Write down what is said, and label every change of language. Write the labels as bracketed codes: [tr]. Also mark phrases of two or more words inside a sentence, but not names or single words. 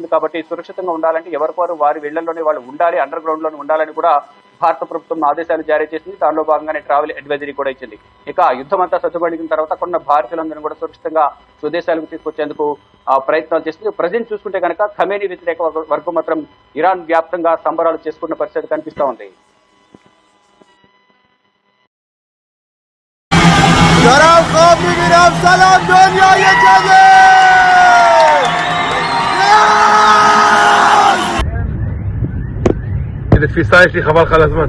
[te] కాబట్టి సురక్షితంగా ఉండాలంటే ఎవరివారు వారి ఇళ్లలోనే వాళ్ళు ఉండాలి, అండర్ గ్రౌండ్ లోనే ఉండాలని కూడా భారత ప్రభుత్వం ఆదేశాలు జారీ చేసింది. దానిలో భాగంగానే [en] travel advisory [te] కూడా ఇచ్చింది. ఇక యుద్ధం అంతా సద్దుమణిగిన తర్వాత అక్కడ భారతీయులందరినీ కూడా సురక్షితంగా స్వదేశాలకు తీసుకొచ్చేందుకు ప్రయత్నాలు చేస్తుంది. ప్రజెంట్ చూసుకుంటే కనుక ఖమేనీ వ్యతిరేక వర్గం మాత్రం ఇరాన్ వ్యాప్తంగా సంబరాలు చేసుకున్న పరిస్థితి కనిపిస్తూ ఉంది. [he] איזה תפיסה יש לי, חבל לך על הזמן.